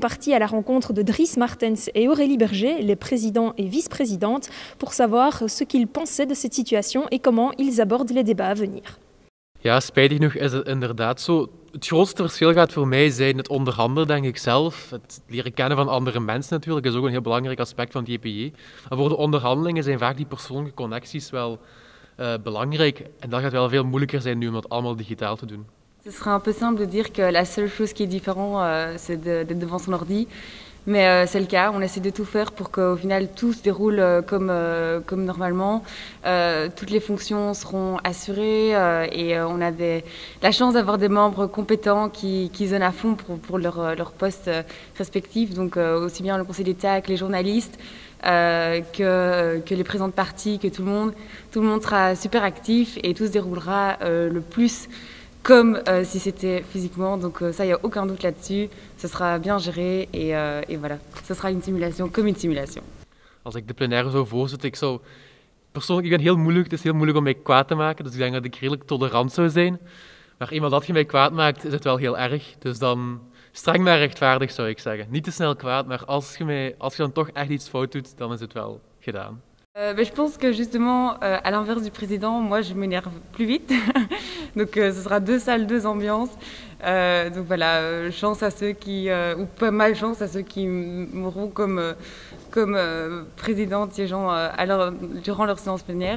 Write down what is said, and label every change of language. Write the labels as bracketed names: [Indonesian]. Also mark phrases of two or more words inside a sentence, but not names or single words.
[French] partis à la rencontre de Dries Martens et Aurélie Berger, les présidents et vice-présidentes, pour savoir ce qu'ils pensaient de cette situation et comment ils abordent les débats à venir. [Dutch] Ja, spijtig genoeg is het inderdaad zo. Het grootste verschil gaat voor mij zijn het onderhandelen, denk ik zelf. Het leren kennen van andere mensen natuurlijk is ook een heel belangrijk aspect van het JPJ. Maar voor de onderhandelingen zijn vaak die persoonlijke connecties wel belangrijk. En dat gaat wel veel moeilijker zijn nu om dat allemaal digitaal te doen. [French] Ce serait un peu simple de dire que la seule chose qui est différente, c'est d'être devant son ordi. Mais c'est le cas, on essaie de tout faire pour qu'au final tout se déroule comme normalement. Toutes les fonctions seront assurées et on a la chance d'avoir des membres compétents qui donnent à fond pour leur poste respectif. Donc aussi bien le Conseil d'État que les journalistes, que les présidents de parti, que tout le monde sera super actif et tout se déroulera le plus comme si c'était physiquement, donc ça, il n'y a aucun doute là-dessus. Ce sera bien géré et voilà, ce sera une simulation comme une simulation. [Dutch] Als ik de plenaire zou voorzitten, persoonlijk, ik ben heel moeilijk, het is heel moeilijk om mij kwaad te maken, dus ik denk dat ik redelijk tolerant zou zijn. Maar eenmaal dat je mij kwaad maakt, is het wel heel erg, dus dan streng maar rechtvaardig zou ik zeggen. Niet te snel kwaad, maar als je dan toch echt iets fout doet, dan is het wel gedaan. [French] Je pense que justement, à l'inverse du président, moi je m'énerve plus vite. Donc ce sera deux salles, deux ambiances. Donc voilà, chance à ceux qui, ou pas mal chance à ceux qui mourront comme président siégeant durant leur séance plénière.